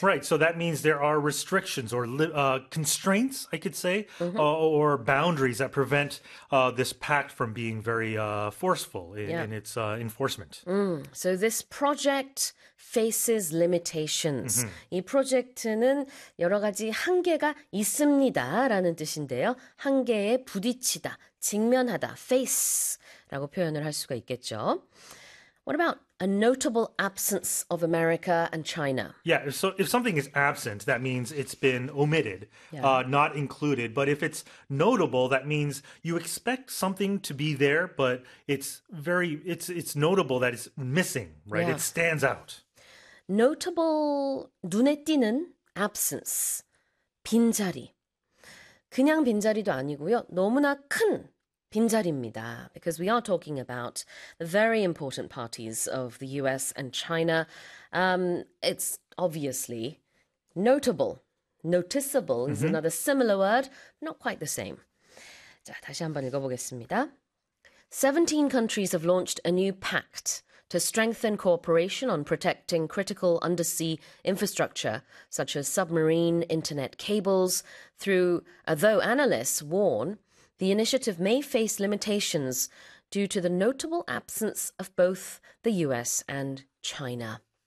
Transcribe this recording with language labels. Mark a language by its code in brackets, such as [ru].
[en] Right, so that means there are restrictions or constraints, I could say, or boundaries that prevent this pact from being very forceful in its enforcement. So this project faces limitations. [ko] 이 프로젝트는 여러 가지 한계가 있습니다라는 뜻인데요. 한계에 부딪히다, 직면하다, face라고 표현을 할 수가 있겠죠. [en] What about a notable absence of America and China? Yeah, so if something is absent, that means it's been omitted, not included. But if it's notable, that means you expect something to be there, but it's notable that it's missing, right? It stands out. [ko] Notable, 눈에 띄는 absence, 빈자리. 그냥 빈자리도 아니고요. 너무나 큰 빈자리입니다. [en] Because we are talking about the very important parties of the US and China. It's obviously notable. Noticeable is another similar word, not quite the same. [ko] 자, 다시 한번 읽어보겠습니다. [en] 17 countries have launched a new pact to strengthen cooperation on protecting critical undersea infrastructure, such as submarine internet cables, though analysts warn the initiative may face limitations due to the notable absence of both the US and China.